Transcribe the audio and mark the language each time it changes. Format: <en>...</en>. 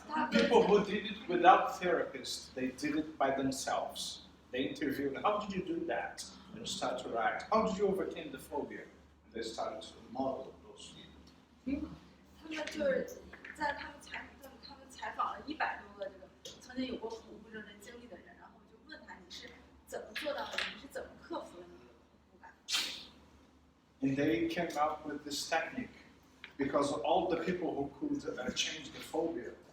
<en>People who did it without therapists, they did it by themselves. They interviewed, how did you do that? And start to write, how did you overcome the phobia? And they started to model those people.</en> <zh>他们就是在他们采访了100多个这个曾经有过恐怖症的经历的人，然后就问他你是怎么做到的？你是怎么克服的那个恐怖感？</zh> <en>And they came up with this technique because all the people who could change the phobia,</en>